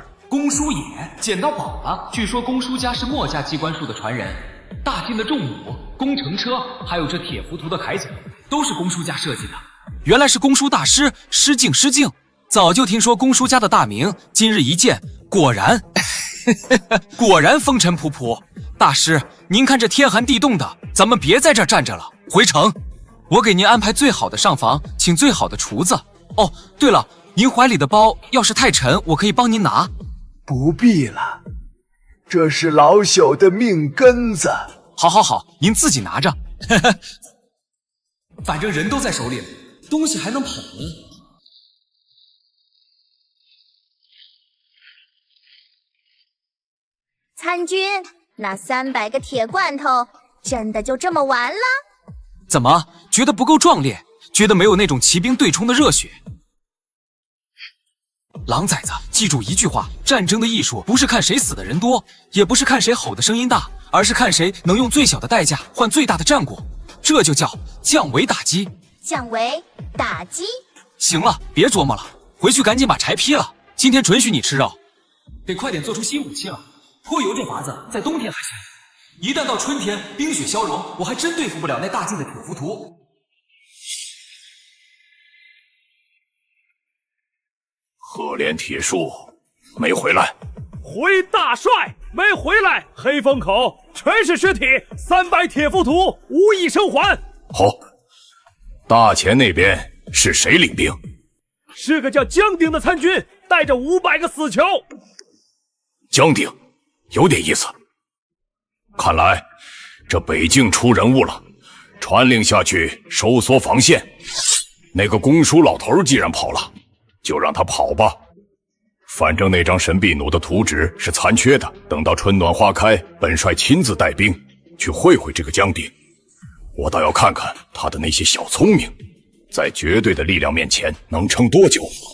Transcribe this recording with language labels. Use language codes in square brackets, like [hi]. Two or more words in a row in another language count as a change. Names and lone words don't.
[zh] 公叔爺撿到寶了，據說公叔家是墨家機關術的傳人，大晉的重弩、工程車，還有這鐵浮屠的鎧甲，都是公叔家設計的。原來是公叔大師，失敬失敬。早就聽說公叔家的大名，今日一見，果然果然風塵僕僕。大師，您看這天寒地凍的，咱們別在這兒站着了，回城。我給您安排最好的上房，請最好的廚子。哦，對了，您懷裡的包要是太沉，我可以幫您拿。不必了，這是老朽的命根子。好好好，您自己拿着。反正人都在手裡，東西還能跑呢。參軍，那300個鐵罐頭真的就這麼完了？怎麼覺得不夠壯烈？覺得沒有那種騎兵對衝的熱血？狼崽子，記住一句話：戰爭的藝術不是看誰死的人多，也不是看誰吼的聲音大，而是看誰能用最小的代價換最大的戰果。這就叫降維打擊。降維打擊。行了，別琢磨了，回去趕緊把柴劈了。今天准許你吃肉，得快點做出新武器了。潑油這法子在冬天還行，一旦到春天冰雪消融，我還真對付不了那大晉的鐵浮屠。赫連鐵樹沒回來， 回大帥，沒回來，黑風口全是屍體，300鐵浮屠無一生還。好，大前那邊是誰領兵？是個叫江鼎的參軍，帶着500個死囚。江鼎，有點意思。看來這北境出人物了，傳令下去收縮防線。那個公輸老頭既然跑了，就讓他跑吧。反正那張神臂弩的图紙是殘缺的，等到春暖花開，本帥親自帶兵去會會這個江鼎。我倒要看看他的那些小聰明，在絕對的力量面前能撐多久。